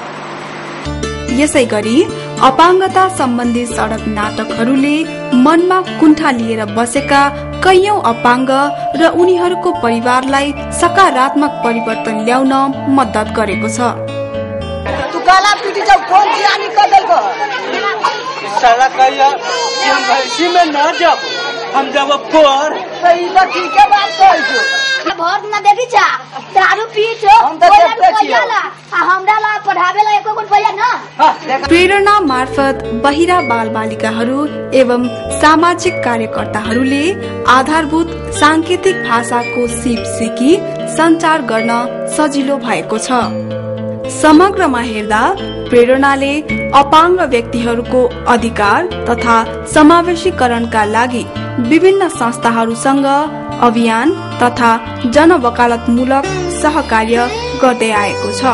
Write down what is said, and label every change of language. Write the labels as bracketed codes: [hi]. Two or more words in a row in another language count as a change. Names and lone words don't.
[ne] यसै गरी अपाङ्गता सम्बन्धी सडक नाटकहरूले मनमा कुण्ठा लिएर बसेका कैयौं अपाङ्ग र उनीहरूको परिवारलाई सकारात्मक परिवर्तन ल्याउन मद्दत गरेको छ। [mai] भोट न देखी छा, दारू पी छो, हमरा ला पढ़ावे ला एको पैसा न। [ne] प्रेरणा मार्फत बहिरा बाल बालिकाहरू एवं सामाजिक कार्यकर्ताहरूले आधारभूत सांकेतिक भाषाको सिप सिकी सञ्चार गर्न सजिलो भएको छ। समग्रमा हेर्दा प्रेरणाले अपाङ्ग व्यक्तिहरूको अधिकार तथा समावेशीकरणका लागि विभिन्न संस्थाहरूसँग अभियान तथा जनवकालतमूलक सहकार्य गर्दै आएको छ।